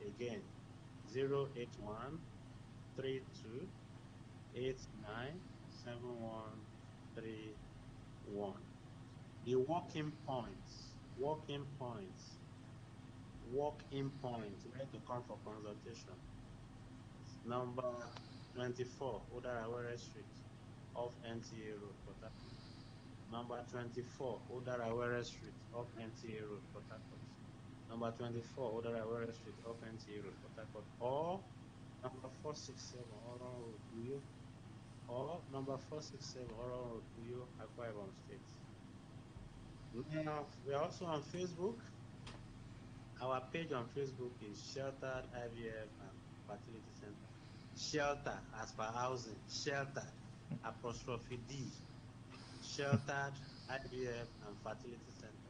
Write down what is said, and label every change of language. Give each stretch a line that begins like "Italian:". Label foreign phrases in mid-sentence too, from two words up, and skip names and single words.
English: Again, 081 32 89 7131. The walk-in points, where to come for consultation. Number 24, Odarawere Street, off NTA Road, Port Harcourt. Number 24, Odarawere Street, off NTA Road, Port Harcourt. Number 24, Odarawere Street, off NTA Road, Port Harcourt. Or number 467, Oron Road, Uyo. Or number 467, Oron Road, Uyo, Akwa Ibom State. Now, we are also on Facebook. Our page on Facebook is Sheltered IVF and Fertility Center. Shelter, as per housing. Sheltered, apostrophe D. Sheltered IVF and Fertility Center.